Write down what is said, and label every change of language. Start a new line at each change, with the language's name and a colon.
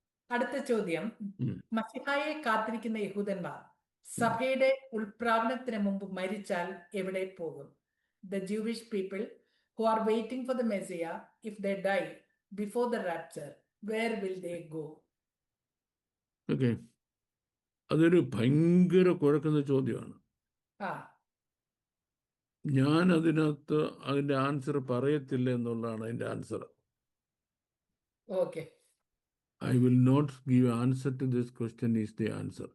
Malayalam: അടുത്ത ചോദ്യം, മസിഹായെ കാത്തിരിക്കുന്ന യഹൂദന്മാർ സഭയുടെ ഉൾപ്രാവനത്തിന് മുമ്പ് മരിച്ചാൽ എവിടെ പോകും?
English: The Jewish people who are waiting for the Messiah, if they die before the rapture, where will they go?
Malayalam: Okay, അതൊരു ഭയങ്കര കുഴക്കുന്ന ചോദ്യമാണ്. ഞാൻ അതിനകത്ത് അതിൻ്റെ ആൻസർ പറയത്തില്ല എന്നുള്ളതാണ് അതിൻ്റെ answer. Okay,
English: I will not give answer to this question is the answer.